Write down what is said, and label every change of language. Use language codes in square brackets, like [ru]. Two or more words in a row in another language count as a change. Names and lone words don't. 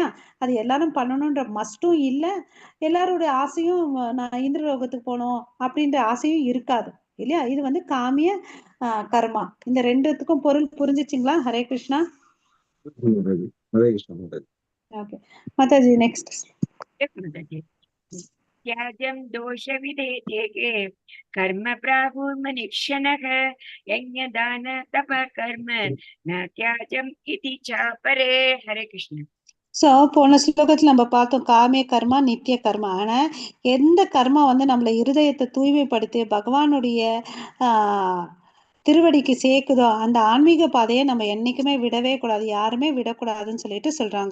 [ta] அது எல்லாரும் பண்ணணுன்ற மஸ்டும் இல்ல, எல்லாருடைய ஆசையும் நான் இந்திரலோகத்துக்கு போகணும் அப்படின்ற ஆசையும் இருக்காது இல்லையா? இது வந்து காமிய கர்மா. இந்த 2த்துக்கும் பொருள் புரிஞ்சிச்சுங்களா? ஹரே கிருஷ்ணா. ஹரே கிருஷ்ணா மாதாஜி. ஓகே மாதாஜி, நெக்ஸ்ட். [sa] त्याज्यं दोषविधेयके कर्म प्राहुर्मनिक्षणः यज्ञदान तप कर्म न त्याज्यम् इति चापरे. हरे कृष्ण. [ta] ஸோ போன ஸ்லோகத்தில் நம்ம பார்த்தோம் காமிய கர்மா நித்திய கர்மா. ஆனா எந்த கர்மா வந்து நம்மள இருதயத்தை தூய்மைப்படுத்தி பகவானுடைய திருவடிக்கு சேர்க்குதோ அந்த ஆன்மீக பாதையை நம்ம என்னைக்குமே விடவே கூடாது, யாருமே விடக்கூடாதுன்னு சொல்லிட்டு சொல்றாங்க.